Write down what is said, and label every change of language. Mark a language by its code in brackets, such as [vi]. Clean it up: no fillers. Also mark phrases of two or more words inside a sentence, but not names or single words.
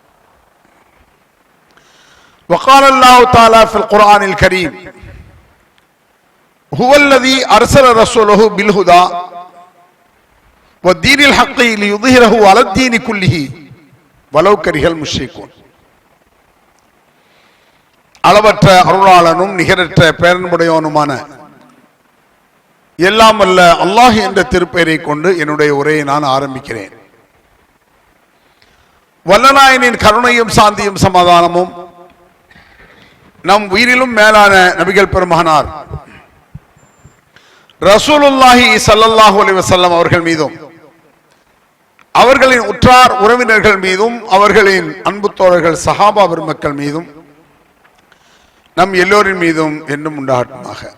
[ar] وقال الله تعالى في القرآن الكريم هو الذي أرسل رسوله بالهدى والدين الحق ليظهره على الدين كله ولو كره المشركون. [ta] அளவற்ற அருளாளனும் நிகரற்ற பேரன்புடையவனுமான எல்லாம் வல்ல அல்லாஹ் என்ற திருப்பெயரை கொண்டு என்னுடைய உரையை நான் ஆரம்பிக்கிறேன். வல்லநாயனின் கருணையும் சாந்தியும் சமாதானமும் நம் உயிரிலும் மேலான நபிகள் பெருமகனார் [ar] رسول الله صلى الله عليه وسلم [ta] அவர்கள் மீதும் அவர்களின் உற்றார் உறவினர்கள் மீதும் அவர்களின் அன்பு தோழர்கள் சஹாபா பெருமக்கள் மீதும் நம் எல்லோரின் மீதும் என்றும் உண்டாகட்டுமாக.